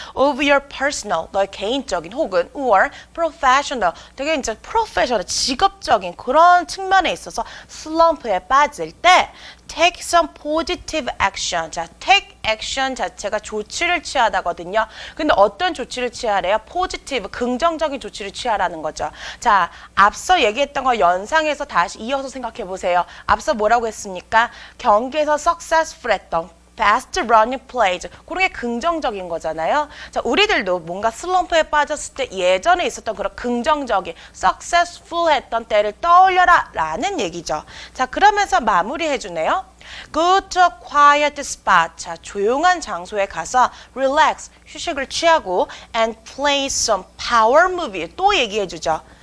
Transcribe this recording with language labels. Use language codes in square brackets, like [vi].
[en] Of your personal, [ko] 너의 개인적인 혹은 [en] or professional, [ko] 되게 이제 [en] professional, [ko] 직업적인 그런 측면에 있어서 슬럼프에 빠질 때 [en] take some positive action. [ko] 자, [en] take action [ko] 자체가 조치를 취하다거든요. 근데 어떤 조치를 취하래요? positive, 긍정적인 조치를 취하라는 거죠. 자, 앞서 얘기했던 거 연상해서 다시 이어서 생각해 보세요. 앞서 뭐라고 했습니까? 경기에서 [en] successful [ko] 했던 [en] fast running plays. [ko] 그런 게 긍정적인 거잖아요. 자, 우리들도 뭔가 슬럼프에 빠졌을 때 예전에 있었던 그런 긍정적인 successful 했던 때를 떠올려라 라는 얘기죠. 자, 그러면서 마무리해 주네요. [en] Go to a quiet spot. [ko] 자, 조용한 장소에 가서 relax, 휴식을 취하고 [en] and play some power movie. [ko] 또 얘기해 주죠.